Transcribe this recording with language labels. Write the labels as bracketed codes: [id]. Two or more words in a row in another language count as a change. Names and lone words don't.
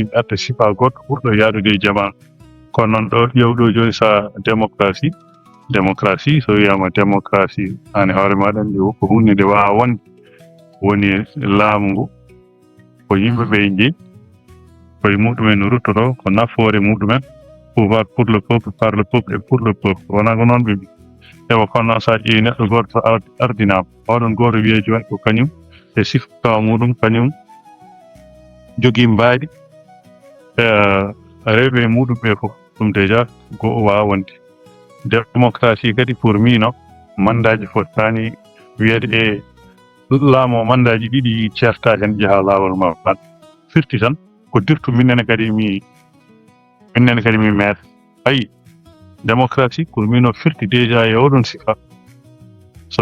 [ff] mi arta sifa goɗɗo ɓurɗo yaadude e jamanu kono noon ɗo ƴewɗo joni sa démocratie so wiyama démocratie an e hoore maɗa andi ko hunde nde wawa wonde woni laamu ngu ko yimɓeɓe jeeyi koye muɗumen ruttoto ko nafoore muɗumen [fr] pouvoir pour le peuple par le peuple et pour le peuple [ff] wona ko noon ɓe mbi ewa kono noon sa ƴeewi neɗɗo goto so ardinama oɗon goto wiye joni ko kañum e sifa muɗum kañum jogui mbaɗi rewɓe muɗum ɓe fof ɗum déjà go wawa wonde démocratie kadi pour mino mandaji fottani wiyede e laamu mandaji ɗiɗi certa hen jaaha lawol ma firti tan ko dirtu minnene kadi mi meeɗa ayi démocratie pour mino firti déjà e oɗon sifa so